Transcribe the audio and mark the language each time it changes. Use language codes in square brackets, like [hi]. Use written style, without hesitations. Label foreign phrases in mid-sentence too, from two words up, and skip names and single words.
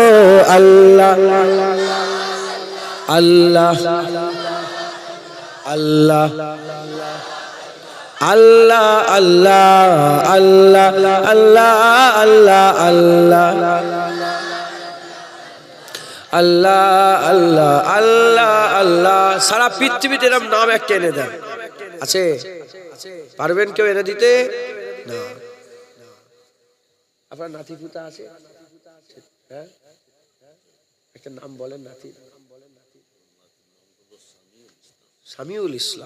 [bn] اللہ اللہ اللہ اللہ اللہ اللہ اللہ اللہ اللہ اللہ اللہ اللہ সারা পৃথিবীতে এরকম নাম একটা এনে দেন, আছে? পারবেন কেউ এনে দিতে? না। আপনার নাতি পুতা আছে? হ্যাঁ, একটা নাম বলেন নাতি। সামিউল ইসলাম।